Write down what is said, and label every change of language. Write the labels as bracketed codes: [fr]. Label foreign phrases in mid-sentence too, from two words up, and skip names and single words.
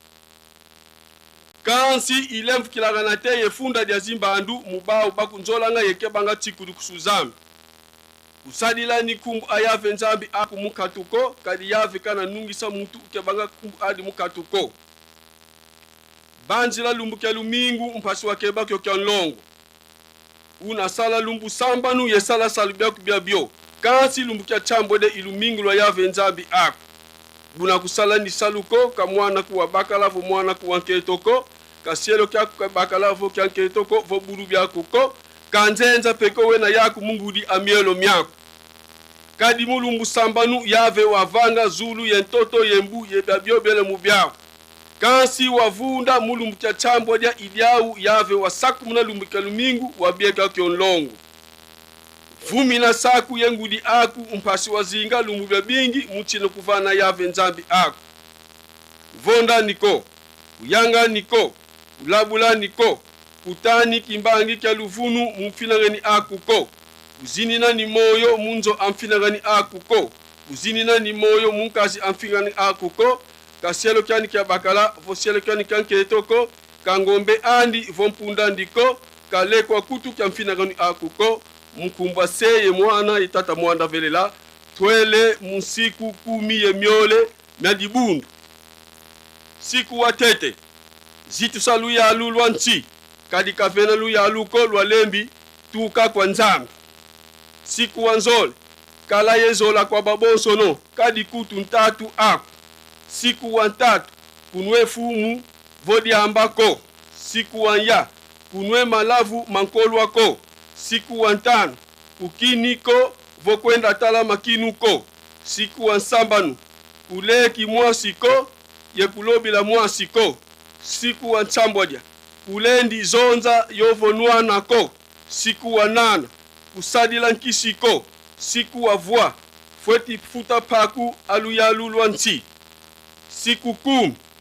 [kg] kansi ilemfukilaga na teye funda dia zimbandu mubau bakunzolanga yekebanga tikulu kusuzambi usadila ni kumbu ayave nzambi aku mukatuko kadi yave kana nungisa mutu kebanga kumbu adi mukatuko banjila lumbu ke lumingu mpasi wa keba kyo kya nlongo una sala lumbu sambanu ye sala salubia kubia bio kansi lumbu kya chambo de ilumingu lwa yave nzambi aku buna kusala ni saluko ka mwana kuwa bakalavo mwana kuwa nketoko ka sielo kya bakalavo kya nketoko vo buru bia kuko kanzenza peko wena yaku mungudi amielo myako kadi mulumbu sambanu yave wavanga zulu yentoto yembu yebabio bele mubyao kansi wavunda mulumbu kya chambo dia idiau yave wasaku muna lumbu kya lumingu wabieka kyonlongo vumi na saku yengudi aku mpasi wazinga lumbu bya bingi muchino kuvana yave nzambi aku vonda niko uyanga niko ulabula niko kutani kimbangi kya luvunu mumfinagani akuko uzinina ni moyo munzo amfinagani akuko uzinina ni moyo munkazi amfinagani akuko kasielo kyani kya bakala vosielo kyani kanketoko kangombe andi vompunda ndiko kalekwa kutu kya mfinagani akuko mkumbwa seye mwana itata mwanda velela twele musiku 10 ye miole na dibundu siku watete zitu salu ya lulwa nchi kadi kavena lu ya luko lwa lembi tuka kwa nzambi siku wanzole kala yezola kwa baboso no kadi kutu ntatu aku siku wantatu kunwe fumu vodi ambako siku wanya kunwe malavu mankolwako siku wantano kukiniko vokwenda tala makinuko siku wansambanu kuleki mwasiko ye kulobila mwasiko siku wantsambwadya kulendi zonza yovonwa nako siku wanana kusadila nkisiko siku wavwa fweti futa paku aluyalulwa nsi siku 10